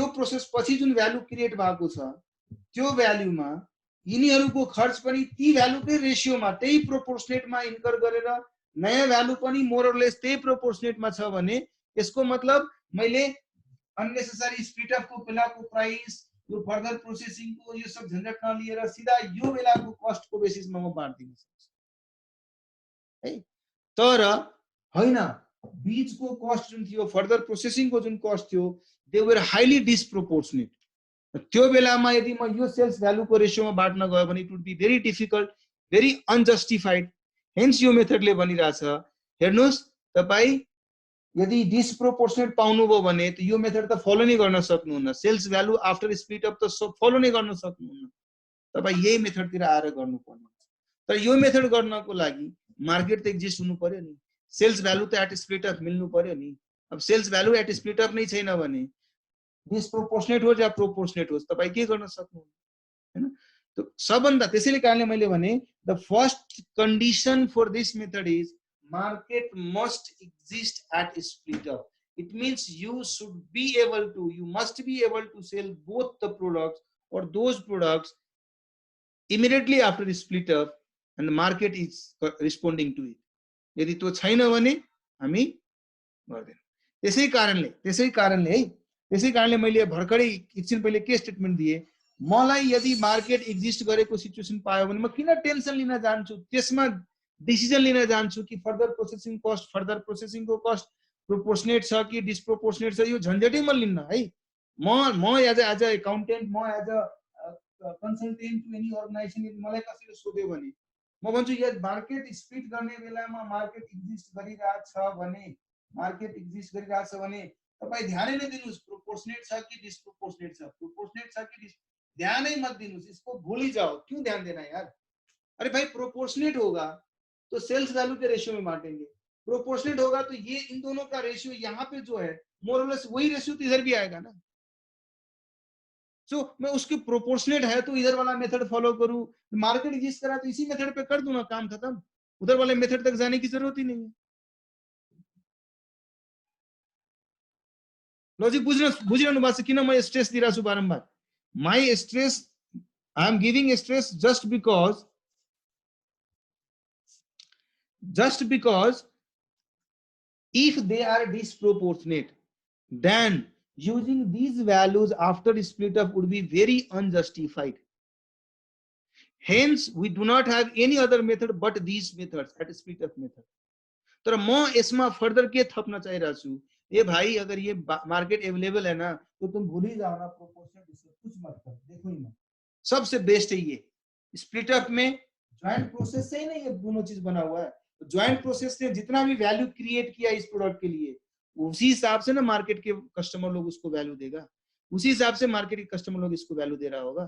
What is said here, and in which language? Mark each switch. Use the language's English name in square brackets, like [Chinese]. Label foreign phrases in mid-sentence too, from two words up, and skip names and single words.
[Nepali] प्रोसेस पछि जुन भ्यालु क्रिएट भएको छ त्यो भ्यालुमा यिनीहरुको खर्च पनि ती भ्यालुकै रेशियोमा त्यही प्रोपोर्सनेटमा इन्कर गरेर नयाँ भ्यालु पनि [English] more or less [Nepali] त्यही प्रोपोर्सनेटमा छ भने यसको मतलब मैले अननेसेसरी [English] split off [Nepali] को बेलाको प्राइस, यो [English] further processing [Nepali] को यो सब झन्झट नलिएर सिधा यो बेलाको कस्ट को बेसिसमा म बाँड्दिन सक्छु है। तर हैन, बीचको कस्ट जुन थियो, [English] further processing [Nepali] को जुन कस्ट थियो, [English] they were highly disproportionate. [Nepali] त्यो बेलामा यदि म यो [English] sales value [Nepali] को रेशियोमा बाँड्न गयो भने [English] it would be very difficult, very unjustified. [Nepali] हेन्स यो मेथडले भनिरहेछ हेर्नुस् तपाई यदि डिस्प्रोपोर्सनेट पाउनुभयो भने त यो मेथड त फलो नै गर्न सक्नुहुन्न, [English] sales value after split up [Nepali] त फलो नै गर्न सक्नुहुन्न, तपाई यही मेथडतिर आएर गर्नुपर्ने हुन्छ। तर यो मेथड गर्नको लागि मार्केट त एक्जिस्ट हुनु पर्यो नि, [English] sales value [Nepali] त [English] at split up [Nepali] मिल्नु पर्यो नि। अब [English] sales value at split up [Nepali] नै छैन भने डिस्प्रोपोर्सनेट होस् या प्रोपोर्सनेट होस् तपाई के गर्न सक्नुहुन्न हैन। त सबभन्दा त्यसैले कारणले मैले भने [English] the first condition for this method is market must exist at split up. It means you must be able to sell both the products or those products immediately after split up and the market is responding to it. [Nepali] यदि त्यो छैन भने हामी गर्दैन। त्यसै कारणले मैले भर्खरै एकछिन पहिले के स्टेटमेन्ट दिए, मलाई यदि मार्केट एक्जिस्ट गरेको सिचुएसन पायो भने म किन टेन्सन लिन जान्छु, त्यसमा डिसिजन लिन जान्छु कि [English] further processing [Nepali] को कस्ट प्रोपोर्सनेट छ कि डिस्प्रोपोर्सनेट छ, यो झन्झटै म लिन्न है। म [English] as a accountant, [Nepali] म [English] as a consultant to any organisation [Nepali] यदि मलाई कसैले सोध्यो भने म भन्छु यो मार्केट स्प्लिट गर्ने बेलामा मार्केट एक्जिस्ट गरिरहेछ भने तपाई ध्यानै नै दिनुस् प्रोपोर्सनेट छ कि डिस्प्रोपोर्सनेट छ, प्रोपोर्सनेट छ कि ध्यानै मत दिनुस्, [Hindi] इसको भूल ही जाओ। क्यों ध्यान देना यार, अरे भाई प्रोपोर्शनेट होगा तो [English] sales value [Hindi] के रेशियो में बांटेंगे, प्रोपोर्शनेट होगा तो ये इन दोनों का रेशियो यहाँ पे जो है मोर और लेस वही रेशियो तो इधर भी आएगा ना। सो मैं उसके प्रोपोर्शनेट है तो इधर वाला [English] method follow [Hindi] करूं, [English] market exist [Hindi] करा तो इसी मेथड पे कर दूं ना, काम खत्म, उधर वाले मेथड तक जाने की जरूरत ही नहीं है। [Nepali] लॉजिक बुझिरहनु भएको छ किन म स्ट्रेस दिइरहेको छु बारम्बार। [English] My stress, I am giving stress just because if they are disproportionate, then using these values after split up would be very unjustified. Hence, we do not have any other method but these methods at split up method. [Nepali] तर म यसमा फर्दर के थप्न चाहिरहेको छु, [Hindi] ए भाई अगर ये मार्केट अवेलेबल है ना तो तुम भूल ही जाओ ना, प्रोपोर्शनल कुछ मत कर, देखो ही मत, सबसे बेस्ट है ये। [English] split up [Hindi] में [English] joint process [Hindi] से ही ना ये दोनों चीज बना हुआ है, ज्वाइंट प्रोसेस ने जितना भी [English] value create [Hindi] किया इस प्रोडक्ट के लिए उसी हिसाब से ना मार्केट के कस्टमर लोग उसको वैल्यू देगा, उसी हिसाब से मार्केट के कस्टमर लोग इसको वैल्यू दे रहा होगा।